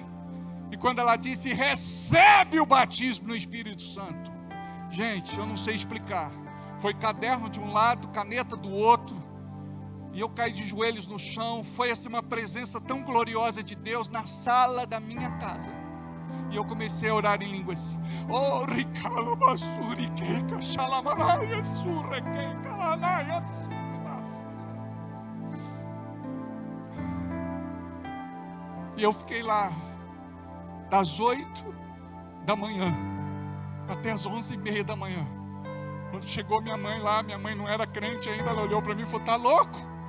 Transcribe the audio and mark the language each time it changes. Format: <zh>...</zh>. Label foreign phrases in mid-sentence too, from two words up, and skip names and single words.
<pt>E quando ela disse, recebe o batismo no Espírito Santo. Gente, eu não sei explicar. Foi caderno de um lado, caneta do outro. E eu caí de joelhos no chão. Foi assim uma presença tão gloriosa de Deus na sala da minha casa. E eu comecei a orar em línguas. Oh, ricalo basuri queca xalamaraia surra queca lanaia surra. E eu fiquei lá das 8 da manhã até as 11h30 da manhã. Quando chegou minha mãe lá, minha mãe não era crente ainda, ela olhou para mim e falou, tá louco?</pt>